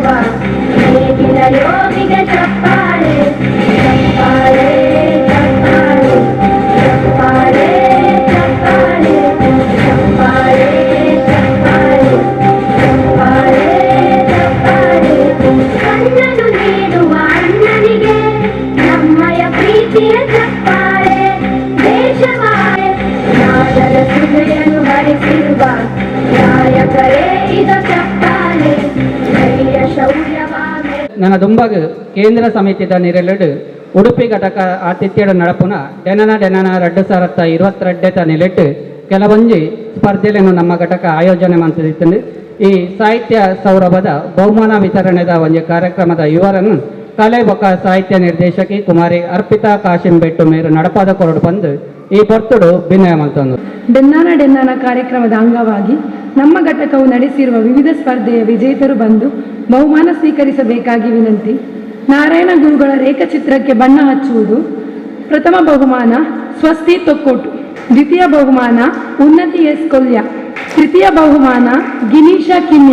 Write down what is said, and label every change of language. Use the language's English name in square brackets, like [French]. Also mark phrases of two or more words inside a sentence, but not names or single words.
[Kannada] ನೇಗಿಲ ಯೋಗಿಗೆ ಚಪ್ಪಾಳೆ ಚಪ್ಪಾಳೆ ಚಪ್ಪಾಳೆ ಚಪ್ಪಾಳೆ ಚಪ್ಪಾಳೆ ಚಪ್ಪಾಳೆ ಚಪ್ಪಾಳೆ ಚಪ್ಪಾಳೆ ಚಪ್ಪಾಳೆ ಕಣ್ಣನು ನೀಡುವ ಅಣ್ಣನಿಗೆ ನಮ್ಮಯ ಪ್ರೀತಿಯ ಚಪ್ಪಾಳೆ ದೇಶವಾಳೆ ನಾಡದ ಸುಧೆಯನ್ನು ಹರಿಸಿರುವ ನಾಯಕರೇ ಇದ ಚಪ್ಪಾಳೆ ಧೈರ್ಯ ಶೌರ್ಯವಾಗೆ [Tulu] ನನ್ನ ದುಂಬಗ ಕೇಂದ್ರ ಸಮಿತಿದ ನಿರಲಡು ಉಡುಪಿ ಘಟಕ ಆತಿಥ್ಯದ ನಡಪುನ ಡೆನನ 2022 ನಿಲೆಟ್ಟು ಕೆಲವೊಂಜಿ ಸ್ಪರ್ಧೆಯನ್ನು ನಮ್ಮ ಘಟಕ ಆಯೋಜನೆ ಮಾಡ್ತಿದ್ದು ಈ ಸಾಹಿತ್ಯ ಸೌರಭದ ಬಹುಮಾನ ವಿತರಣೆದ ಒಂದು ಕಾರ್ಯಕ್ರಮದ ಇವರನ್ನು ಕಲೆ ಬೊಕ್ಕ ಸಾಹಿತ್ಯ ನಿರ್ದೇಶಕಿ ಕುಮಾರಿ ಅರ್ಪಿತಾ ಕಾಶಿಂಬೆಟ್ಟು ಮೇರು ನಡಪಾದ ಕೊರಡು ಬಂದು ಈ ಪೊರ್ತುಡು ಭಿನ್ನಯ ಮಂತೊಂದು. [Kannada] ಡೆನ್ನಾನ ಕಾರ್ಯಕ್ರಮದ ಅಂಗವಾಗಿ ನಮ್ಮ ಘಟಕವು ನಡೆಸಿರುವ ವಿವಿಧ ಸ್ಪರ್ಧೆಯ ವಿಜೇತರು ಬಂದು ಬಹುಮಾನ ಸ್ವೀಕರಿಸಬೇಕಾಗಿ ವಿನಂತಿ. ನಾರಾಯಣ ಗುರುಗಳ ರೇಖಾಚಿತ್ರಕ್ಕೆ ಬಣ್ಣ ಹಚ್ಚುವುದು. ಪ್ರಥಮ ಬಹುಮಾನ ಸ್ವಸ್ತಿ ತೊಕ್ಕೋಟು. ದ್ವಿತೀಯ ಬಹುಮಾನ ಉನ್ನತಿ ಎಸ್ ಕೊಲ್ಯ. ತೃತೀಯ ಬಹುಮಾನ ಗಿನೀಶ ಕಿನ್ಯ.